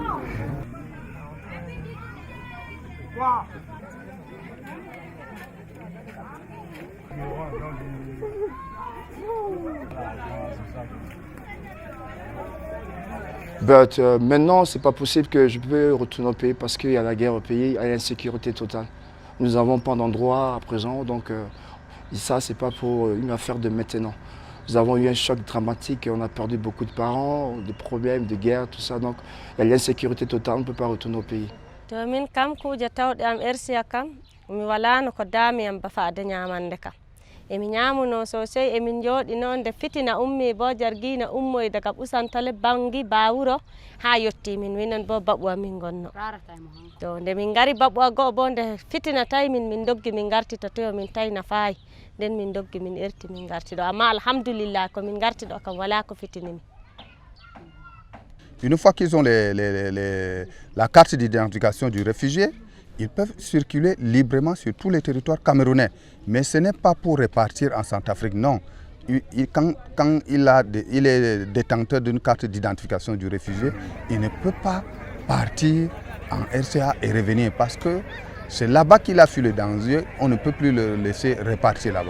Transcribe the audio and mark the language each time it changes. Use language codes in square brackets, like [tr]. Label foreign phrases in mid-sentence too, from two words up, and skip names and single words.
[fr] Maintenant, c'est pas possible que je peux retourner au pays parce qu'il y a la guerre au pays, il y a l'insécurité totale. Nous n'avons pas d'endroit à présent, donc ça, c'est pas pour une affaire de maintenant. Nous avons eu un choc dramatique, on a perdu beaucoup de parents, des problèmes de guerre, tout ça, donc il y a l'insécurité totale, on ne peut pas retourner au pays. [ff] emi ñamuno sosai emin jooɗi noon nde fitina ummi bo jargina ummoy daga ɓusantale bangi bawuro ha yetti min minen bo baɓu amin gonno to nde min gari baɓu a go'o bo nde fitina tawi min doggi min garti to toyo min tawi nafayi nden min doggi min erti min garti ɗo amma alhamdulillah ko min garti ɗo kam wala ko fitinimi. [fr] Une fois qu'ils ont la carte d'identification du réfugié, ils peuvent circuler librement sur tous les territoires camerounais. Mais ce n'est pas pour repartir en Centrafrique, non. Quand il est détenteur d'une carte d'identification du réfugié, il ne peut pas partir en RCA et revenir parce que c'est là-bas qu'il a fui le danger, on ne peut plus le laisser repartir là-bas.